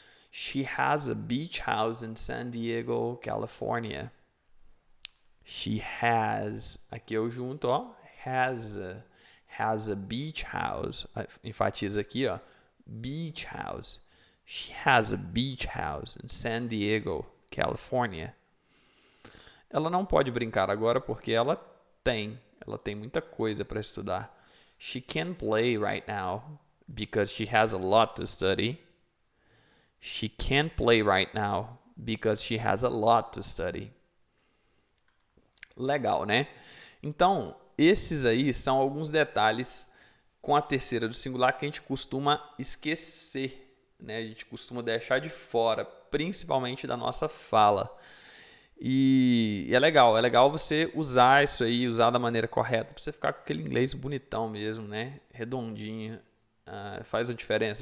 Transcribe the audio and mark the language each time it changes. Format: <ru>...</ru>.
<en>She has a beach house in San Diego, California.</en> <pt>She has. Aqui eu junto, ó.</pt> <en>Has a beach house.</en> <pt>Enfatiza aqui, ó.</pt> <en>Beach house. She has a beach house in San Diego, California.</en> <pt>Ela não pode brincar agora porque ela tem muita coisa para estudar.</pt> <en>She can't play right now because she has a lot to study. She can't play right now because she has a lot to study.</en> <pt>Legal, né? Então, esses aí são alguns detalhes com a terceira do singular que a gente costuma esquecer, né? A gente costuma deixar de fora, principalmente da nossa fala. E é legal você usar isso aí, usar da maneira correta, para você ficar com aquele inglês bonitão mesmo, né? Redondinho. Faz a diferença.</pt>